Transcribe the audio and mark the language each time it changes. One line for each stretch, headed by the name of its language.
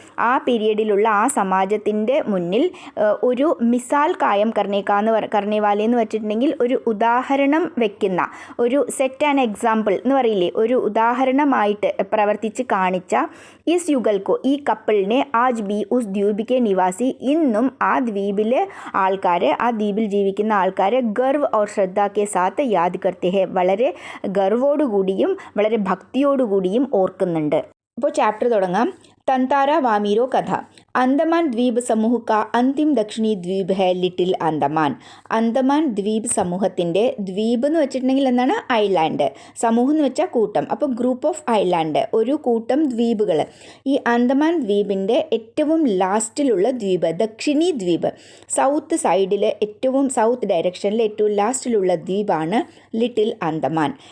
Malayalam: ആ പീരീഡിലുള്ള ആ സമാജത്തിൻ്റെ മുന്നിൽ ഒരു
Hindi: മിസാൽ കായം കർണേവാലെ
Malayalam: എന്ന് വെച്ചിട്ടുണ്ടെങ്കിൽ ഒരു ഉദാഹരണം വെക്കുന്ന, ഒരു സെറ്റ് ആൻഡ് എക്സാമ്പിൾ എന്ന് പറയില്ലേ, ഒരു ഉദാഹരണമായിട്ട് പ്രവർത്തിച്ച് കാണിച്ച
Hindi: ഇസ് യുഗൽക്കോ,
Malayalam: ഈ കപ്പിളിനെ
Hindi: ആജ് ബി ഉസ് ദ്വീപിക്കെ നിവാസി,
Malayalam: ഇന്നും ആ ദ്വീപിലെ ആൾക്കാരെ, ആ ദ്വീപിൽ ജീവിക്കുന്ന ആൾക്കാരെ
Hindi: ഗർവ് ഓർ ശ്രദ്ധ കെ സാത്ത് യാദ് കർത്തെ ഹെ,
Malayalam: വളരെ ഗർവോടുകൂടിയും വളരെ ഭക്തിയോടുകൂടിയും ഓർക്കുന്നുണ്ട്. അപ്പോൾ ചാപ്റ്റർ തുടങ്ങാം. തന്താര വാമീരോ കഥ.
Hindi: अंडमान द्वीप समूह का अंतिम दक्षिणी द्वीप है ലിറ്റിൽ അന്തമാൻ.
Malayalam: അന്തമാൻ ദ്വീപ് സമൂഹത്തിൻ്റെ, ദ്വീപ് എന്ന് വെച്ചിട്ടുണ്ടെങ്കിൽ എന്താണ്, ഐലാൻഡ്, സമൂഹം എന്ന് വെച്ചാൽ കൂട്ടം, അപ്പോൾ ഗ്രൂപ്പ് ഓഫ് ഐലാൻഡ്, ഒരു കൂട്ടം ദ്വീപുകൾ. ഈ അന്തമാൻ ദ്വീപിൻ്റെ ഏറ്റവും ലാസ്റ്റിലുള്ള ദ്വീപ്, ദക്ഷിണി ദ്വീപ്, സൗത്ത് സൈഡിൽ ഏറ്റവും സൗത്ത് ഡയറക്ഷനിൽ ഏറ്റവും ലാസ്റ്റിലുള്ള ദ്വീപാണ് ലിറ്റിൽ അന്തമാൻ.